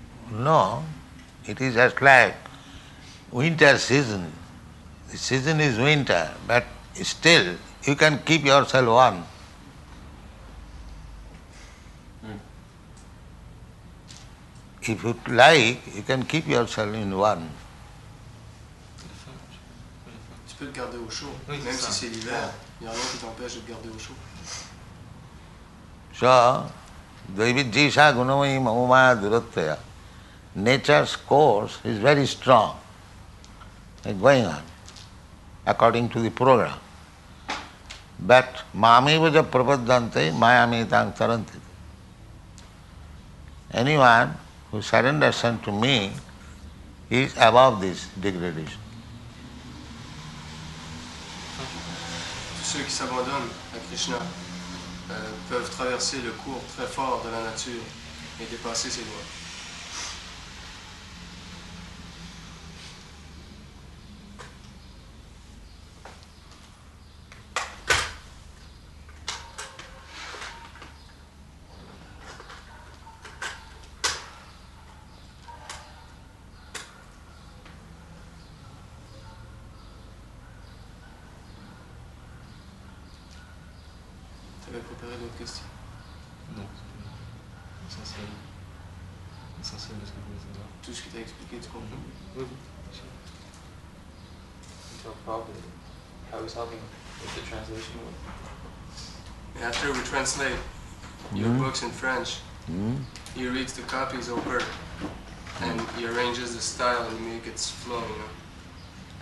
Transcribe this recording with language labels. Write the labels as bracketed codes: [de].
[en] No, it is just like winter season. The season is winter, but still you can keep yourself warm. If you like, you can keep yourself in warm. [fr] Tu peux te garder au chaud, Oui, même c'est ça. c'est l'hiver. Il n'y a rien qui t'empêche de te garder au chaud. [sa] So, Dvaivijjisa gunamai mamumaya duratya. [en] Nature's course is very strong. It's going on according to the program. [sa] But mamivaja prapaddante mayamedang taranti. [en] Anyone who surrenders unto me is above this degradation. [fr] Tous ceux qui s'abandonnent à Krishna peuvent traverser le cours très fort de la nature et dépasser ses lois. Tu avais préparé d'autres questions? Non. Essentiel. Essentiel de ce que je voulais savoir. Tout ce qui t'a expliqué, tu comprends? Oui, bien sûr. [en] Tell Prabhupada how he's helping with the translation work. And after we translate your books in French, he reads the copies over and he arranges the style and make its flow, you know.